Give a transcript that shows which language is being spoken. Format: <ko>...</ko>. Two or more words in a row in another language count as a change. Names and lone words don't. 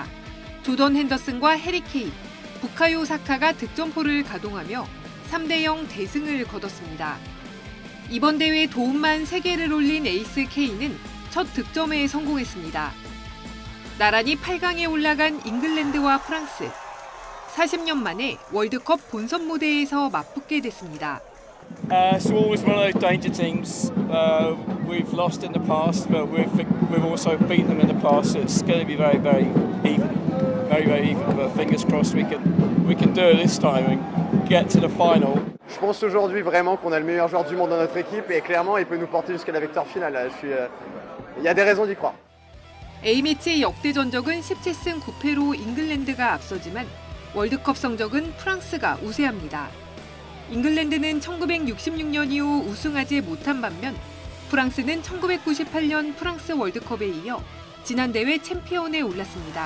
<ko>조던 핸더슨과 해리 케인, 부카요 사카가 득점포를 가동하며 3대0 대승을 거뒀습니다. 이번 대회 도움만 3개를 올린 에이스 케인은 첫 득점에 성공했습니다. 나란히 8강에 올라간 잉글랜드와 프랑스. 40년 만에 월드컵 본선 무대에서 맞붙게 됐습니다.</ko> <en>It's always one of those danger teams. We've lost in the past, but we've also beaten them in the past. So it's going to be very, very even, very even. But fingers crossed we can do it this time and get to the final.</en> <fr>Je pense aujourd'hui vraiment qu'on a le meilleur joueur du monde dans notre équipe et clairement il peut nous porter jusqu'à la victoire finale. Il y a des raisons d'y croire.</fr> <ko>A매치 역대 전적은 17승 9패로 잉글랜드가 앞서지만 월드컵 성적은 프랑스가 우세합니다. 잉글랜드는 1966년 이후 우승하지 못한 반면 프랑스는 1998년 프랑스 월드컵에 이어 지난 대회 챔피언에 올랐습니다.</ko>